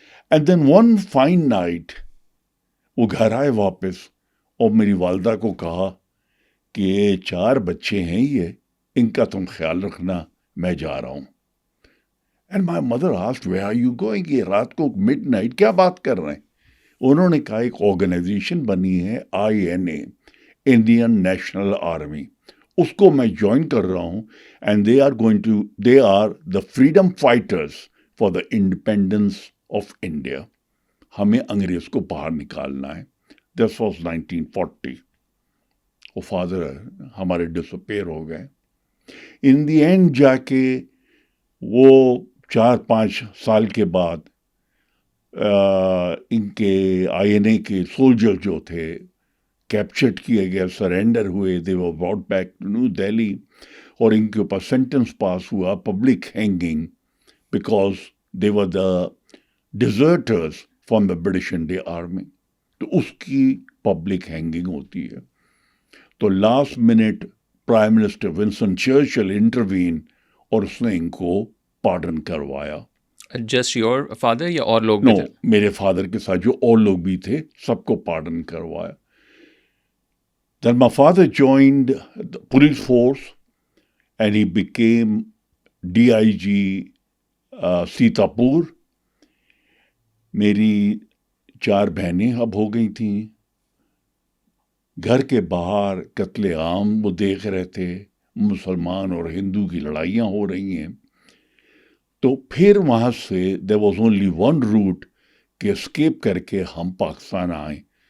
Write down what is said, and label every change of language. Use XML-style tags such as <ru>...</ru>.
<en>and then one fine night</en> <ur>وہ گھر آئے واپس اور میری والدہ کو کہا کہ یہ 4 بچے ہیں، یہ ان کا تم خیال رکھنا، میں جا رہا ہوں.</ur> <en>And my mother asked where are you going?</en> <ur>یہ رات کو مڈ نائٹ کیا بات کر رہے ہیں؟ انہوں نے کہا ایک آرگنائزیشن بنی ہے INA، انڈین نیشنل آرمی، اس کو میں جوائن کر رہا ہوں.</ur> <en>And they are the freedom fighters for the independence of India.</en> <ur>ہمیں انگریز کو باہر نکالنا ہے.</ur> <en>This was 1940.</en> <ur>وہ فادر ہمارے ڈسپیئر ہو گئے.</ur> <en>in the end</en> <ur>جا کے وہ 4-5 سال کے بعد ان کے INA کے سولجر جو تھے کیپچرڈ کیے گئے، سرینڈر ہوئے.</ur> <en>they were brought back to New Delhi,</en> <ur>اور ان کے اوپر سینٹنس پاس ہوا public hanging,</ur> <en>Because they were the deserters from the British India army.</en> <ur>تو اس کی پبلک ہینگنگ ہوتی ہے. تو last minute prime minister Winston Churchill intervene اور اس نے ان کو پارڈن کروایا.</ur> <en>just your father</en> <ur>یا اور لوگ</ur> <en>no,</en> <ur>بھی تھے؟ میرے فادر کے ساتھ جو اور لوگ بھی تھے سب کو پارڈن کروایا.</ur> <en>Then my father joined the police force and he became DIG Sitapur.</en> <ur>میری 4 بہنیں اب ہو گئی تھیں. گھر کے باہر قتل عام وہ دیکھ رہے تھے، مسلمان اور ہندو کی لڑائیاں ہو رہی ہیں. तो फिर वहाँ से</ur> <en>there was only one route</en> <ur>कि एस्केप करके हम पाकिस्तान आए।</ur>